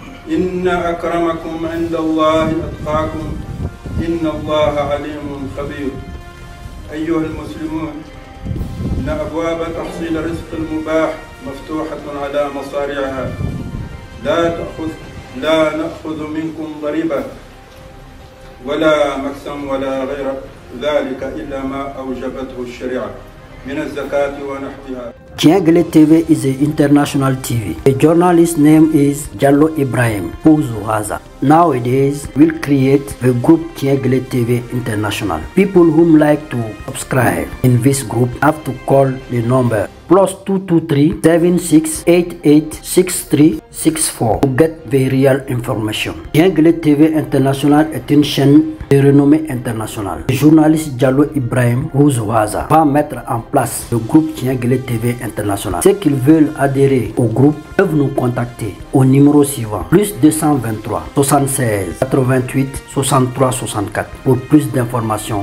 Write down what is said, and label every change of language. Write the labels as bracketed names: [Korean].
[Arabic] إن أكرمكم عند الله أتقاكم إن الله عليم خبير أيها المسلمون إن أبواب تحصيل رزق المباح مفتوحة على مصارعها لا نأخذ منكم ضريبة ولا مكسم ولا غير ذلك إلا ما أوجبته الشريعة من الزكاة ونحوها. [English] Tiengele TV is an international TV. The journalist's name is Jallo Ibrahim Huzuhaza. Nowadays, we'll create a group Tiengele TV International. People who like to subscribe in this group have to call the number +223 7688 6364 to get the real information. [French] Tiengele TV International est une chaîne de renommée internationale. Le journaliste Jallo Ibrahim Huzuhaza va mettre en place le groupe Tiengele TV International. Ceux qui veulent adhérer au groupe peuvent nous contacter au numéro suivant +223 76 88 63 64 pour plus d'informations.